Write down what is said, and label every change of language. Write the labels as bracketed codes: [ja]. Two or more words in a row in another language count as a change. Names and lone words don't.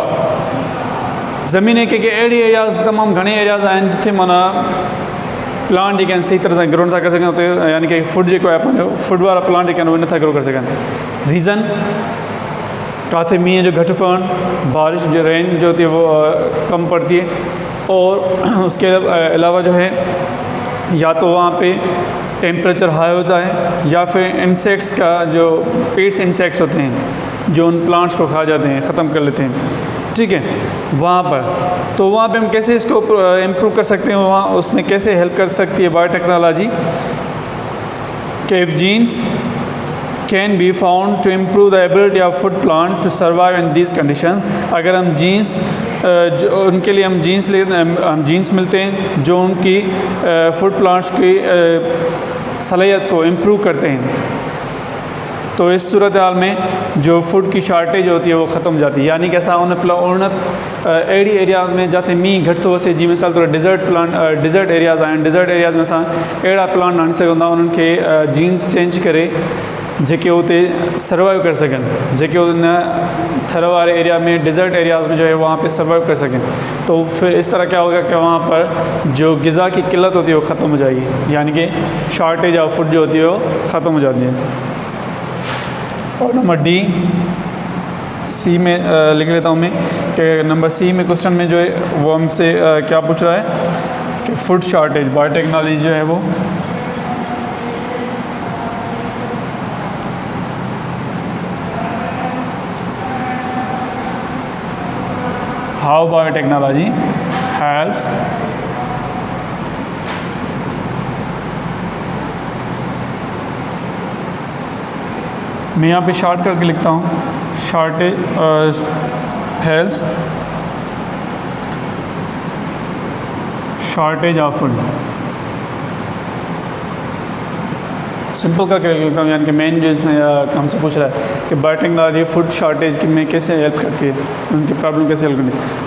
[sd] ज़मीन के अहिड़ी एरियाज़ तमामु घणे एरियाज़ आहिनि जिथे माना प्लांट जेके आहिनि सही तरह सां ग्रो नथा करे सघनि, उते यानी कि फूड जेको आहे पंहिंजो फूड वारा प्लांट जेके आहिनि उहे नथा ग्रो करे सघनि। रीज़न काथे मींहं जो घटि पवणु, [ur] بارش جو رین جو ہوتی ہے وہ کم پڑتی ہے، اور اس کے علاوہ جو ہے یا تو وہاں پے ٹمپریچر ہائی ہوتا ہے، یا پھر انسیکٹس کا جو پیٹس انسیکٹس ہوتے ہیں جو ان پلانٹس کو کھا جاتے ہیں، ختم کر لیتے ہیں، ٹھیک ہے. وہاں پر تو وہاں پے ہم کیسے اس کو امپروو کر سکتے ہیں، وہاں اس میں کیسے ہیلپ کر سکتی ہے بائیوٹیکنالوجی، کہ [en] if genes can be found to improve the ability of food plant to survive in these conditions. [ur] اگر ہم جینز جو ان کے لیے ہم جینز ملتے ہیں جو ان کی فوڈ پلانٹس کی صلاحیت کو امپروو کرتے ہیں، تو اس صورت حال میں جو فوڈ کی شارٹیج ہوتی ہے وہ ختم ہو جاتی ہے. [sd] यानी कि असां उन अहिड़ी एरियाज़ में जिते मींहुं घटि थो अचे, जीअं मिसाल तौर डिज़र्ट एरियाज़ आहिनि, डिज़र्ट एरियाज़ में असां अहिड़ा प्लांट आणे सघंदा, उन्हनि खे जीन्स चेंज करे जेके उते सर्वाइव कर सकें, जेके उन थर वाले एरिया में डिज़र्ट एरियाज़ में [ur] جو ہے وہاں پے سروائیو کر سکیں، تو پھر اس طرح کیا ہوگا کہ وہاں پر جو غذا کی قلت ہوتی ہے وہ ختم ہو جائے گی، یعنی کہ [en] shortage of food [ur] جو ہوتی ہے وہ ختم ہو جاتی ہے. اور نمبر ڈی سی میں لکھ لیتا ہوں میں کہ نمبر سی میں کوئسچن میں جو ہے وہ ہم سے کیا پوچھ رہا ہے کہ [en] food shortage [ur] بائیوٹیکنالوجی جو ہے وہ [en] how biotechnology helps [ur] میں یہاں پے شارٹ کر کے لکھتا ہوں, [en] shortage helps shortage of food, [ur] سمپل کر کے لکھتا ہوں، یعنی کہ مین جو ہم سے پوچھ رہا ہے کہ بائیوٹیکنالوجی [en] food shortage [ur] میں کیسے ہیلپ کرتی ہے، ان کی پرابلم کیسے ہیلپ کرتی ہے.